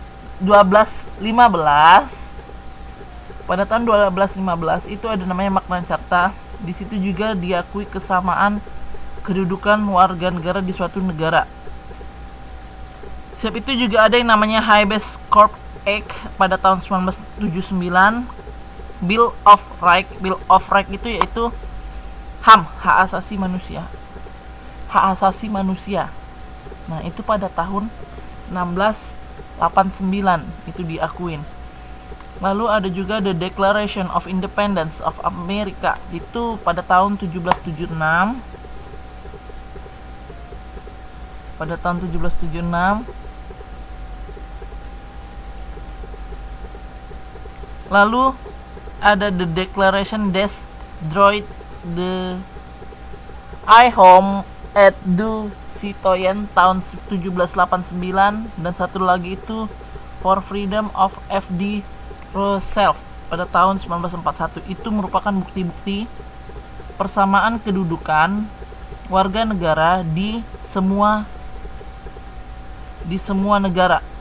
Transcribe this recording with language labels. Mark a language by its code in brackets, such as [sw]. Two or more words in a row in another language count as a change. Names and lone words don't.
[id] Pada tahun 1215 itu ada namanya Magna Carta. Di situ juga diakui kesamaan kedudukan warga negara di suatu negara. Siap itu juga ada yang namanya Habeas Corpus Act pada tahun 1979. Bill of Rights itu yaitu HAM, hak asasi manusia. Nah, itu pada tahun 1689 itu diakuin. Lalu ada juga The Declaration of Independence of America, itu pada tahun 1776. Lalu ada The Declaration des Droits de l'Homme et du Citoyen tahun 1789, dan satu lagi itu For Freedom of F.D. Roosevelt pada tahun 1941. Itu merupakan bukti-bukti persamaan kedudukan warga negara di semua negara.